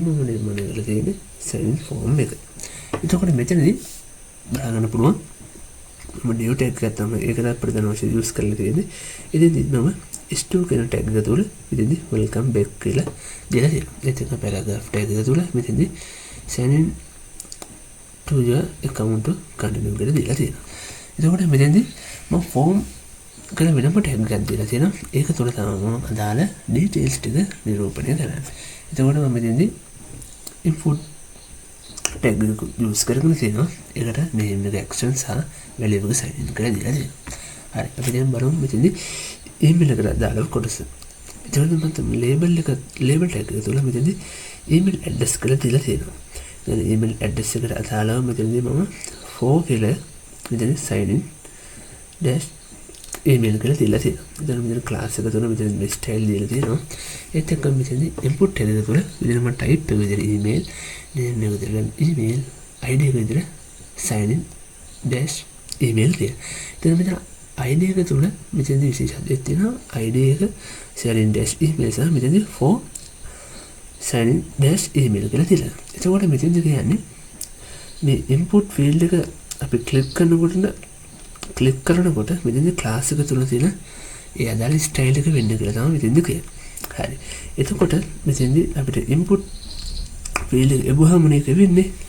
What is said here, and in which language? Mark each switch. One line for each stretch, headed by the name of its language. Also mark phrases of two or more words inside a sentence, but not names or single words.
Sinhala: මුලින්ම නිර්මාණය කරලා තියෙන්නේ
English: sign in form
Sinhala: එක. එතකොට මෙතනදී බලා ගන්න පුළුවන්. මම
English: new tag
Sinhala: එකක් තමයි ඒකට ප්‍රධාන වශයෙන් use කරලා තියෙන්නේ. ඉතින් මම store කියන tag එක තුල මෙතනදී
English: welcome back
Sinhala: කියලා දෙලා තියෙනවා. එතන
English: paragraph tag
Sinhala: එක තුල මෙතනදී
English: sign in to your account continue
Sinhala: කියලා දෙලා තියෙනවා. එතකොට මෙතනදී මම form කියලා වෙනම tag එකක් දීලා තියෙනවා. ඒක තුල තමයි මම අදාළ details ටික නිරූපණය කරන්නේ. එතකොට මම මෙතනදී
English: input tag
Sinhala: එක use කරගෙන තියෙනවා. ඒකට name එක action සහ value එක
English: sign in
Sinhala: කරලා දීලා තියෙනවා. හරි. අපි දැන් බලමු මෙතනදී email එකට අදාළ කොටස. එතකොට මම
English: label tag
Sinhala: එක තුල මෙතනදී
English: email address
Sinhala: කියලා දීලා තියෙනවා. දැන්
English: email address
Sinhala: එකට අදාළව මෙතනදී මම for කියලා මෙතනදී
English: sign in dash email
Sinhala: කියලා දීලා තියෙනවා. එතන මෙතන class එක තුල මෙතන මේ style දීලා තියෙනවා. ඒත් එක්ක මෙතනදී
English: input tag
Sinhala: එක තුල මෙතන මම type එක විදිහට email name එක විදිහට email id එක විදිහට
English: sign in dash email
Sinhala: කියලා. එතන මෙතන id එක තුල මෙතනදී විශේෂත්වයක් තියෙනවා. id එක
English: sign in dash email
Sinhala: සහ මෙතනදී
English: for sign in dash email
Sinhala: කියලා තියෙනවා. එතකොට මෙතනදී කියන්නේ මේ
English: input field
Sinhala: එක අපි click කරනකොට මෙතනදී class එක තුල තියෙන ඒ අදාළ style එක වෙන්න කියලා තමයි මෙතනදී කියන්නේ. හරි. එතකොට මෙතනදී අපිට
English: input field
Sinhala: එක එබුවාම මේක වෙන්නේ.